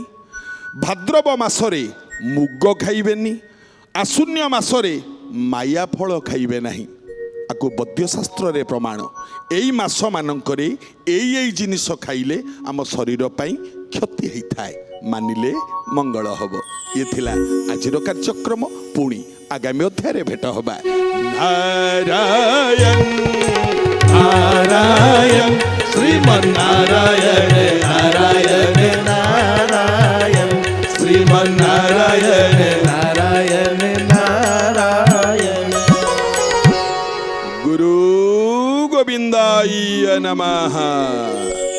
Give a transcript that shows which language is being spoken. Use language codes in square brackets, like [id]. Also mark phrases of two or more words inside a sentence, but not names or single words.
[or] ଭାଦ୍ରବ ମାସରେ ମୁଗ ଖାଇବେନି ଆଶ୍ୱିନ ମାସରେ ମାୟା ଫଳ ଖାଇବେ ନାହିଁ ଆକୁ ବୈଦ୍ୟଶାସ୍ତ୍ରରେ ପ୍ରମାଣ ଏଇ ମାସମାନଙ୍କରେ ଏଇ ଜିନିଷ ଖାଇଲେ ଆମ ଶରୀର ପାଇଁ କ୍ଷତି ହେଇଥାଏ ମାନିଲେ ମଙ୍ଗଳ ହବ ଇଏ ଥିଲା ଆଜିର କାର୍ଯ୍ୟକ୍ରମ ପୁଣି ଆଗାମୀ ଅଧ୍ୟାୟରେ ଭେଟ ହବା ନାରାୟଣ [sa] नारायण श्रीमन्नारायण नारायण नारायण श्रीमन्नारायण नारायण नारायण गुरु गोविंदाय नमः।